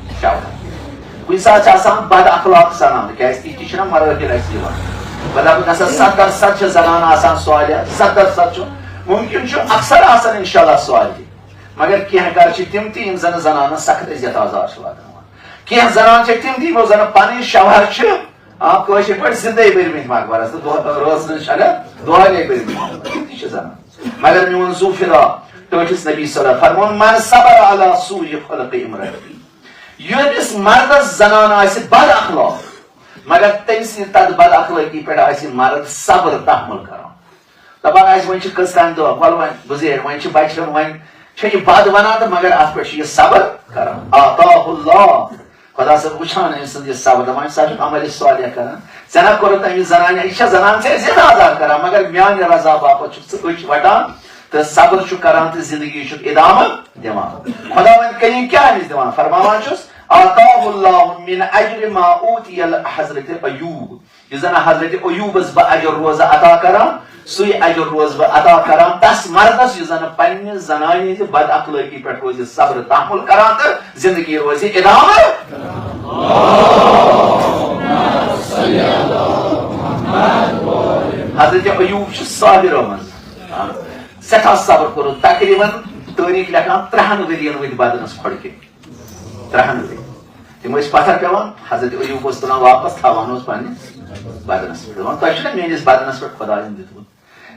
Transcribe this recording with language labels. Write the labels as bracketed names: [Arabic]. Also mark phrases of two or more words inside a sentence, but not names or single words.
[Kashmiri] چلان کُنہِ ساتہٕ چھِ آسان بد اخلاق سنان کیازِ تہِ تہِ چھِنہ مراحل اَسہِ یِوان مطلب گژھان 70% چھِ زنان آسان صالح 70% چھُ ممکن چھُ اکثر آسان [Arabic] انشاء اللہ [Kashmiri] صالح مگر کینٛہہ گرٕ چھِ تِم تہِ یِم زن زنانن سخت عزت آزار چھِ واتناوان کینٛہہ زنان چھِ تِم تہِ یِمو زن پنٕنۍ شوہر چھِ کٲشِر پٲٹھۍ زندے بٔرمٕتۍ مقبرس تہٕ روزنہٕ چھنہٕ دۄہلے بٔرمٕتۍ تِم تہِ چھِ زنان مگر میون زو فِدا ٹٲٹھِس نبی صلی فرمون [Arabic] من صبر علی سوء خلق امرأتی [Kashmiri] ییٚمِس مردس زنان آسہِ بد اخلاق مگر تٔمۍ سٕنٛدِ تتھ بد اخلٲقی پٮ۪ٹھ آسہِ مرد صبر تحمل کران دپان آسہِ وۄنۍ چھِ کٔژتام دۄہ وَلہٕ وۄنۍ گُزٲرۍ وۄنۍ چھِ بچن وۄنۍ چھِ یہِ بد ونان تہٕ مگر اتھ پٮ۪ٹھ چھُ یہِ صبر کران [Arabic] آتاہ اللہ [Kashmiri] خدا صٲب وٕچھان أمۍ سُنٛد یہِ صبر دپان سۄ چھُ عملہِ صالح کران ژےٚ نہ کوٚرُتھ أمِس زنانہِ یہِ چھےٚ زنان ژےٚ عزت آزار کران مگر میانہِ رضا باپتھ چھُکھ ژٕ أچھ وٹان تہٕ صبر چھُ کران تہٕ زندگی چھُکھ ادامہٕ دِوان خدا وندِ کریم کیٛاہ أمِس دِوان فرماوان چھُس [Arabic] آتاہ اللہ من اجر ما اوتی [Kashmiri] حضرت ایوب یُس زن حضرت ایوبس بہٕ اجر روزٕ عطا کران سُے اجر روزٕ بہٕ عطا کران تس مردس یُس زن پننہِ زنانہِ ہٕنٛزِ بد اخلٲقی پٮ۪ٹھ روزِ صبر تحمل کران تہٕ زندگی روزِ ادامہٕ حضرت ایوب چھُ صابرو منٛز سٮ۪ٹھاہ صبر کوٚرُن تقریٖبن تٲریٖخ لیکھان 3 ؤرین ؤتھۍ بدنس کھۄڑکہِ 3 ؤری تِم ٲسۍ پتھر پیوان حضرت ایوب اوس تُلان واپس تھاوان اوس پننِس بدنس پٮ۪ٹھ دپان تۄہہِ چھُنہ میٲنِس بدنس پٮ۪ٹھ خۄداین دیُتمُت